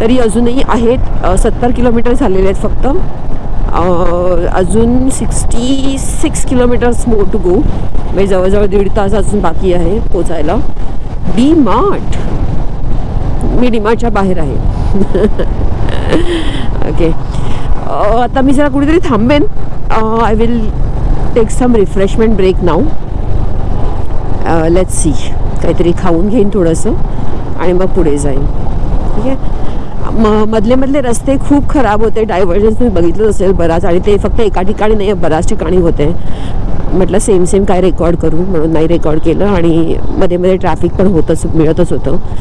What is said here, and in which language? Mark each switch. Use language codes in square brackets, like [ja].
[mr] तरी अजूनही आहेत 70 किलोमीटर झालेले आहेत फक्त. अजून 66 किलोमीटर्स [en] more to go, [mr] म्हणजे जवळजवळ 1.5 तास अजून बाकी आहे पोचायला. डी मार्ट, मी डी मार्टच्या बाहेर आहे. ओके, आता मी जरा कुठेतरी थांबेन. [en] I will take some refreshment break now. Let's see, [mr] काहीतरी खाऊन घेईन थोडंसं आणि मग पुढे जाईन. ठीक आहे. मधले रस्ते खूप खराब होते, डायव्हर्जन्स तुम्ही बघितलंच असेल बराच, आणि ते फक्त एका ठिकाणी नाही, बऱ्याच ठिकाणी होते. म्हटलं सेम काय रेकॉर्ड करू, म्हणून नाही रेकॉर्ड केलं. आणि मध्ये ट्रॅफिक पण मिळतच होतं.